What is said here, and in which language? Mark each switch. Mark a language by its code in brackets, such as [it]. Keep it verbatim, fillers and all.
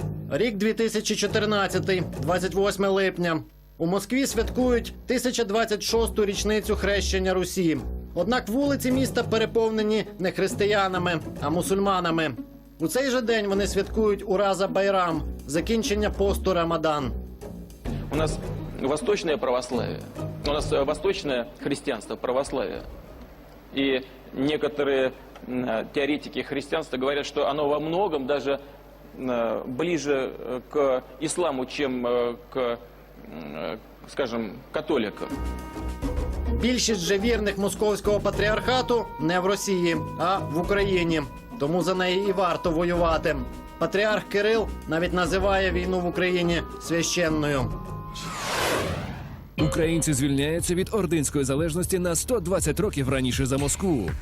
[uk] Рік дві тисячі чотирнадцятий, двадцять восьме липня. У Москві святкують тисяча двадцять шосту річницю хрещення Русі. Однак вулиці міста переповнені не християнами, а мусульманами. У цей же день вони святкують Ураза Байрам – закінчення посту Рамадан. [ru] У нас восточное православие, у нас восточное христианство, православие. И некоторые теоретики христианства говорят, что оно во многом даже ближе к исламу, чем к, скажем, католикам. [uk] Більшість же вірних московського патріархату не в Росії, а в Україні. Тому за неї і варто воювати. Патріарх Кирил навіть називає війну в Україні священною. Українці звільняються від ординської залежності на сто двадцять років раніше за Москву.